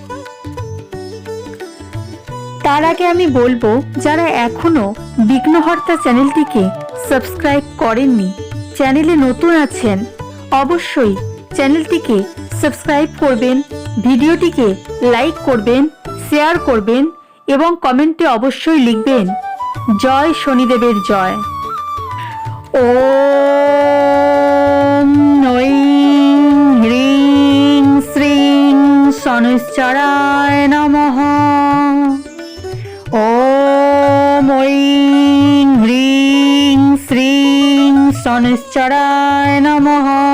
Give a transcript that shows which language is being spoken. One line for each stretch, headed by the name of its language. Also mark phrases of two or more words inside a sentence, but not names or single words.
Bangla: তার আগে আমি বলবো, যারা এখনো বিঘ্নহর্তা চ্যানেলটিকে সাবস্ক্রাইব করেননি, চ্যানেলে নতুন আছেন, অবশ্যই চ্যানেলটিকে সাবস্ক্রাইব করবেন, ভিডিওটিকে লাইক করবেন, শেয়ার করবেন এবং কমেন্টে অবশ্যই লিখবেন জয় শনিদেবের জয়।
Sanskrit: ওম ঐং হ্রিং শ্রীং শনৈশ্চরায় নমঃ। ওম ঐং হ্রিং শ্রীং শনৈশ্চরায় নমঃ।